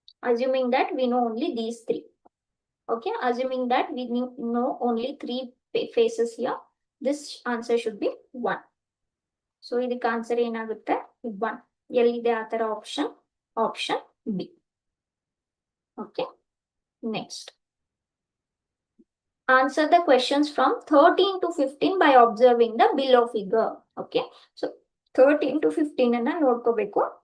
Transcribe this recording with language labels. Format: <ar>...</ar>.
<en>assuming that we know only these three. Okay, assuming that we know only three faces here, this answer should be 1.</en> <kn>So ಇದಕ್ಕೆ answer ಏನಾಗುತ್ತೆ 1. ಎಲ್ಲಿದೆ ಆ ತರ option B.</kn> <en>Okay, next answer the questions from 13 to 15 by observing the below figure.</en> <kn>Okay, so 13 to 15 ಅನ್ನ ನೋಡ್ಕೋಬೇಕು.</kn>